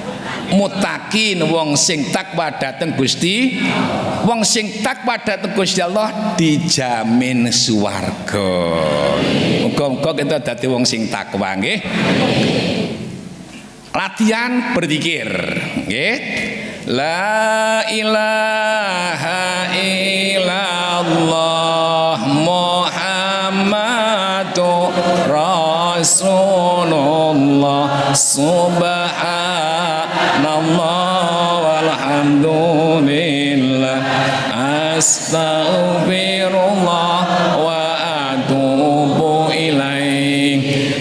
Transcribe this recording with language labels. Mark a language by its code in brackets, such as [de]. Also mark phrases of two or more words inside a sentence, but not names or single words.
[jv] Mutakin, wong sing takwa dhateng Gusti, wong sing takwa dhateng Gusti Allah dijamin swarga. Muga-muga kita dadi wong sing takwa nggih. Latihan berzikir nggih. [ar] لا إله إلا الله محمد رسول الله سبحان الله والحمد لله أستغفر الله وأتوب إليه.